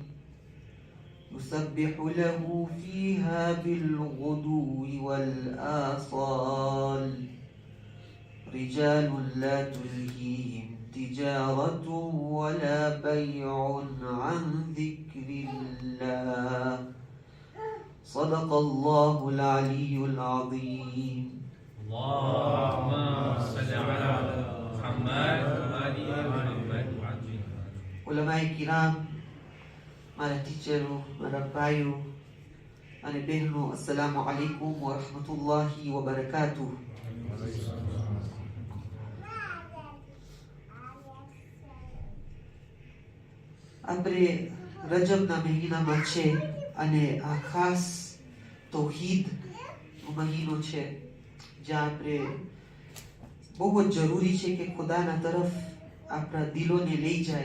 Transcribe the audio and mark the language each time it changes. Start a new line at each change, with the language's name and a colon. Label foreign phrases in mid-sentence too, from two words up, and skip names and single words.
Arabic: يسبح له فيها بالغدو والآصال رجال لا تلهيهم تجارة ولا بيع عن ذكر الله. صدق الله العلي العظيم. اللهم صل على محمد وآل محمد.
Gujarati: ઉલમાએ કિરામ, મારા ટીચરો, મારા ભાઈઓ અને બહેનો,
Arabic: السلام عليكم ورحمة الله وبركاته.
Gujarati: આપણે રજબના મહિનામાં છે અને આ ખાસ તૌહીદનો મહિનો છે, જ્યાં આપણે બહુ જ જરૂરી છે કે ખુદાના તરફ આપણા દિલોને લઈ જાય.